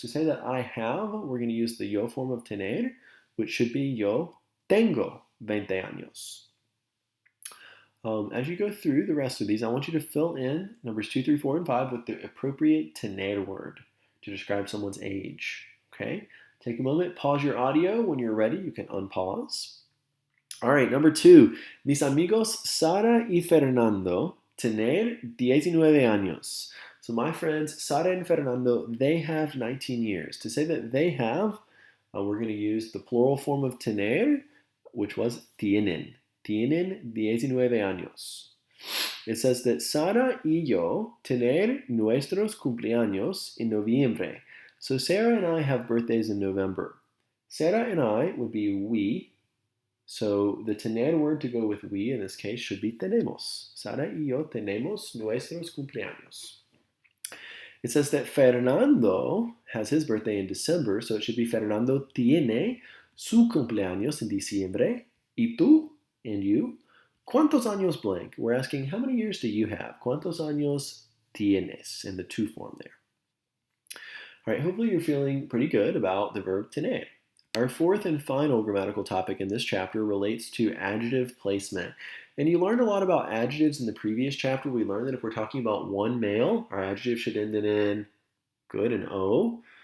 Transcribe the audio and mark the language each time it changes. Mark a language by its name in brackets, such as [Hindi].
[English] To say that I have, we're going to use the yo form of tener, which should be [Spanish] yo tengo 20 años. [English] As you go through the rest of these, I want you to fill in numbers 2, 3, 4, and 5 with the appropriate tener word to describe someone's age. Okay? Take a moment, pause your audio. When you're ready, you can unpause. All right, number 2. [Spanish] Mis amigos Sara y Fernando tener 19 años. [English] So my friends Sara and Fernando, they have 19 years. To say that they have, we're going to use the plural form of tener, which was tienen. [Spanish] Tienen 19 años. [English] It says that [Spanish] Sara y yo tener nuestros cumpleaños en noviembre. [English] So Sarah and I have birthdays in November. Sarah and I would be we. So the tener word to go with we in this case should be tenemos. [Spanish] Sara y yo tenemos nuestros cumpleaños. [English] It says that Fernando has his birthday in December, so it should be [Spanish] Fernando tiene su cumpleaños en diciembre. Y tú, [English] and you, [Spanish] ¿cuántos años blank? [English] We're asking how many years do you have? [Spanish] ¿Cuántos años tienes [English] in the to form there? All right, hopefully you're feeling pretty good about the verb tener. Our fourth and final grammatical topic in this chapter relates to adjective placement. And you learned a lot about adjectives in the previous chapter. We learned that if we're talking about one male, our adjective should end in good, an O.